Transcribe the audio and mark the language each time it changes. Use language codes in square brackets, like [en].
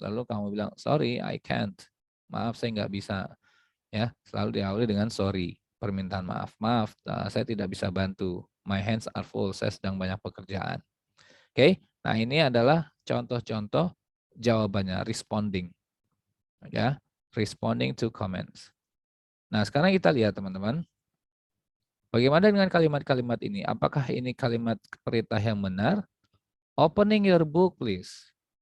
[id] Lalu kamu bilang, [en] sorry, I can't. [id] Maaf, saya nggak bisa. Ya, selalu diawali dengan sorry, permintaan maaf. Maaf, saya tidak bisa bantu. [en] My hands are full, [id] saya sedang banyak pekerjaan. Oke, nah ini adalah contoh-contoh jawabannya, responding. Ya, responding to comments. Nah, sekarang kita lihat teman-teman. Bagaimana dengan kalimat-kalimat ini? Apakah ini kalimat perintah yang benar? [en] Opening your book, please.